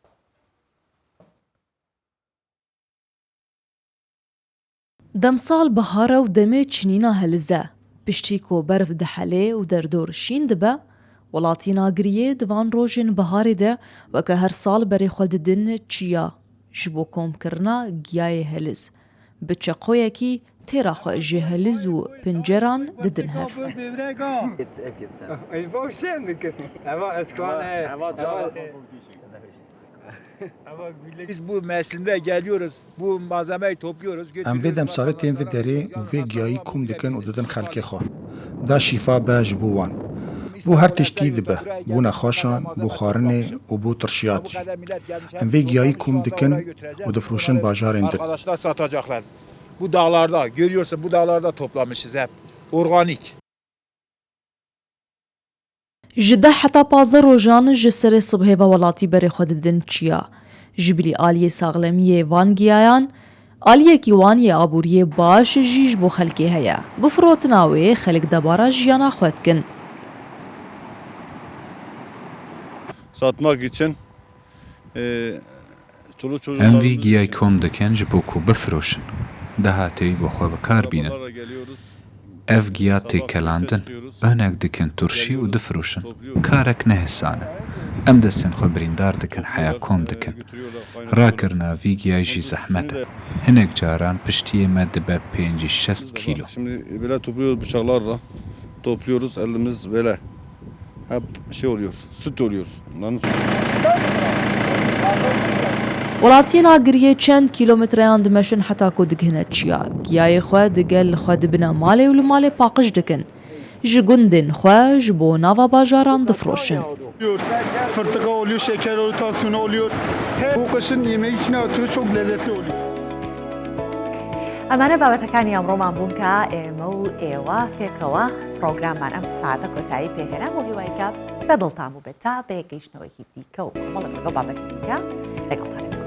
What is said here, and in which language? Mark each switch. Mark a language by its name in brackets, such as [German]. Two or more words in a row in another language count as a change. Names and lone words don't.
[Kurdish] دەمساڵ بەهارە و دەمێ چنینە هەلزە پشتی کۆبەرف دەحەلێ و دەردۆر شین دبە وڵاتی ناگریێ دوان ڕۆژێن بەهارێدە وەکە هەر ساڵ بەرێخوا ددن چیا ji bo komkirina giyayê heliz bi çeqoyekî têraxwe ji heliz û pinceran didin hev. [Turkish] Biz bu mevsimde geliyoruz, bu malzemeyi topluyoruz. [Kurdish] Em vê demsalê tên vê derê û vê giyayî kum dikin û didin xelkê xwe. Da şîfa be ji bo wan. بۆ هەر تشتی دبە بۆ نەخۆشان بۆ خواردنێ و بۆ ترشیاتی ئەم vê giyayî kum dikin û difrûşin bajarên din. [Turkish] Arkadaşlar satacaklar. Bu dağlarda görüyorsun bu dağlarda toplamışız hep. Organik. [Kurdish] Ji 10 heta 15 rojan ji serê sibhê ve welatî berê xwe didin çiya. Ji bilî aliyê saxlemiyê van giyayan, aliyekî wan yê aboriyê baş jî ji bo xelkê heye. Bi firotina wê xelk debara jiyana xwe dikin. [Turkish] Satmak için [Kurdish] Em vî giyayê kom dikin ji bo ku bifirûşin. Dehatê xwe bikar bînin. Ev giya têkelandin, önek dikin turşî û difirûşin. Karek nehisan e. Em destên xwe birîndar dikin heya kom dikin. Rakirina vî giyayê jî zehmet e. Hinek caran piştiyê me dibe 5-6 kilo. [Turkish] Şimdi böyle topluyoruz bıçaklarla. Topluyoruz elimiz böyle. Hep şey oluyor, süt oluyor. [Kurdish] Welatiyên agiriyê çend kîlometreyan dimeşin heta ku dighine çiya. Giyayê xwe digel xwe dibine malê û li malê paqij dikin. Ji gundên xwe ji bo nava bajaran difroşin. [Turkish] Fırtıka oluyor, şeker oluyor, tansiyon oluyor. Bu kışın yemeği içine atıyor, çok lezzetli oluyor. [Central Kurdish] ئەمانە بابەتەکانی ئەمڕۆمان بوون کە ئێمە و ئێوە پێکەوە پرۆگراممان ئەم ساعتە کۆتایی پێهێنا بۆ هیوایکە بەدڵتان بوو بێت تا بە یەکەیشتنەوەیکی دیکە و بەڵێ بابەتی دیکە لەگەڵ